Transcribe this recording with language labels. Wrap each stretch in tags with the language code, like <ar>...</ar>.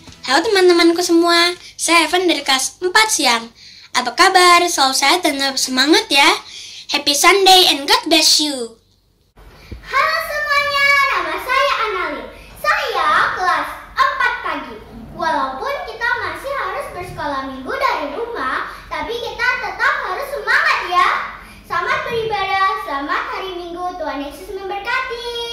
<id>Halo teman-temanku semua, saya Evan dari kelas 4 siang. Apa kabar? Selalu sehat dan tetap semangat ya.</id> <en>Happy Sunday and God bless you.</en> <id>Halo semuanya, nama saya Analin. Saya kelas 4 pagi. Walaupun kita masih harus bersekolah minggu dari rumah, tapi kita tetap harus semangat ya. Selamat beribadah, selamat hari Minggu, Tuhan Yesus memberkati.</id>